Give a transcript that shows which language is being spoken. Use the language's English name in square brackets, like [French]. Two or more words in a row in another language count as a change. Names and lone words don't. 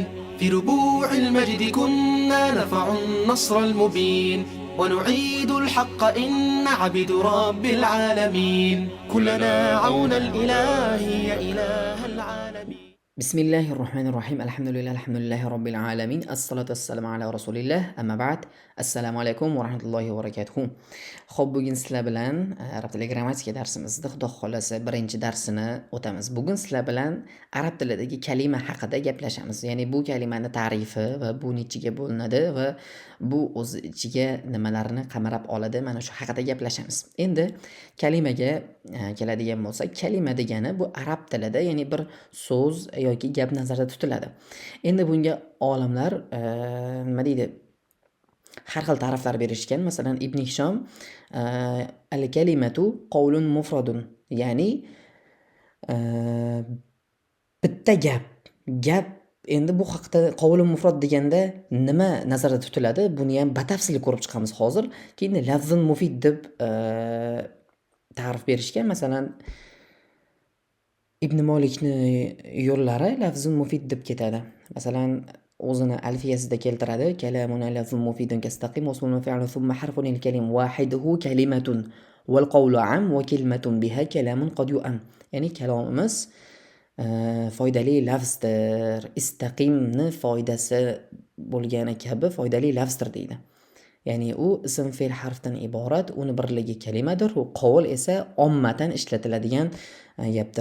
[Arabic] في ربوع المجد كنا نرفع النصر المبين ونعيد الحق إن عبد رب العالمين. كلنا عون الإله يا إله العالمين. بسم الله الرحمن الرحيم. الحمد لله رب العالمين. الصلاة والسلام على رسول الله. أما بعد. السلام عليكم ورحمة الله وبركاته. [Uzbek] Xo'p, bugun sizlar bilan arab tili grammatika darsimizda xudo xolasa birinchi darsini o'tamiz. Bugun sizlar bilan arab tilidagi kalima haqida gaplashamiz. Ya'ni bu kalimani ta'rifi va bu nechiga bo'linadi va bu o'z ichiga nimalarni qamrab oladi, mana shu haqida gaplashamiz. Endi kalimaga keladigan bo'lsak, kalima degani bu arab tilida, ya'ni bir so'z yoki gap nazarda tutiladi. Endi bunga olimlar nima deydi? Har xil ta'riflar berishgan. Masalan, [Arabic] ابن هشام الكلمة قول مفرد, [Uzbek] ya'ni bitta gap. Endi bu haqda [Arabic] قول مفرد [Uzbek] deganda nima nazarda tutiladi? Buni ham batafsil ko'rib chiqamiz hozir. Keyin [Arabic] لفظ مفيد [Uzbek] deb ta'rif berishgan. Masalan, Ibn Malikni yo'llari [Arabic] لفظ مفيد [Uzbek] deb ketadi. Masalan, o'zini alfiyasida keltiradi. [Arabic] كلامنا لفظ مفيد كاستقم واسم وفعل ثم حرف الكلم واحده كلمة والقول عم وكلمة بها كلام قد يؤم. [Uzbek] Ya'ni kalomimiz foydali lafzdir. Istaqimni foydasi bo'lgani kabi foydali lafzdir deydi. Ya'ni u ism fe'l harfdan iborat, uni birligi kalimadir. U qowl esa ommatan ishlatiladigan gapdir.